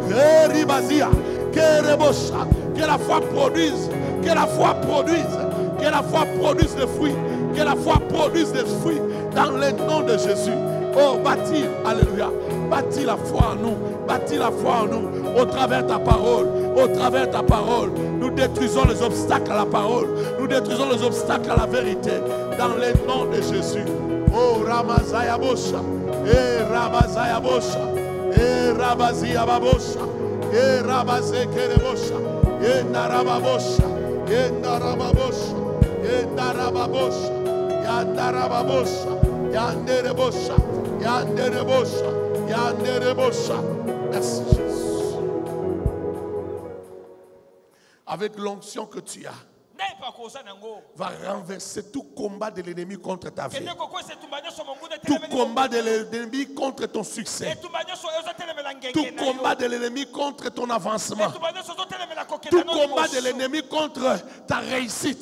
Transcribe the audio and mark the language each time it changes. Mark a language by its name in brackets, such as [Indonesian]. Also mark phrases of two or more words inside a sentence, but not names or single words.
[French] Que la foi produise le fruit, que la foi produise le fruit dans le nom de Jésus. Oh, bâtis, alléluia, bâtis la foi en nous, au travers ta parole, nous détruisons les obstacles à la parole, nous détruisons les obstacles à la vérité, dans le nom de Jésus. Oh, Ramazaya Bosha, Ramazaya Bosha, Rabazia Babosha, Rabaze Kerebosha, Narababosha, Narababosha, Narababosha, Yandarababosha, Yanderebosha, Yanderebosha, Yanderebosha. Merci Jésus. Avec l'onction que tu as, va renverser tout combat de l'ennemi contre ta vie, tout combat de l'ennemi contre ton succès, tout combat de l'ennemi contre ton avancement, tout combat de l'ennemi contre ta réussite.